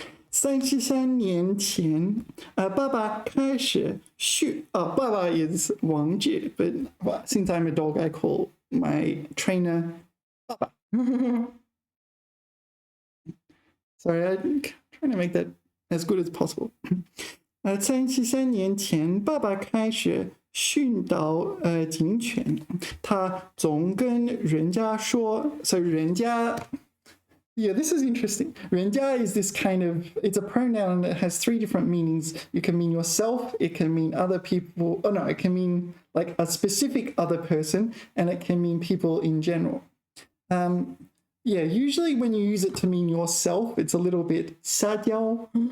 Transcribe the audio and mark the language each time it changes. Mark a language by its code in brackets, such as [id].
[zh] 33年前, 爸爸开始 [en] 爸爸 is Wang Jie, but since I'm a dog, I call my trainer 爸爸. Sorry, I'm trying to make that as good as possible. [zh] 33年前, 爸爸开始训导警犬, 他总跟人家说, [en] so 人家, yeah, this is interesting. 人家 is this kind of, it's a pronoun that has three different meanings. You can mean yourself, it can mean other people, oh no, it can mean like a specific other person, and it can mean people in general. Yeah, usually when you use it to mean yourself, it's a little bit 撒娇.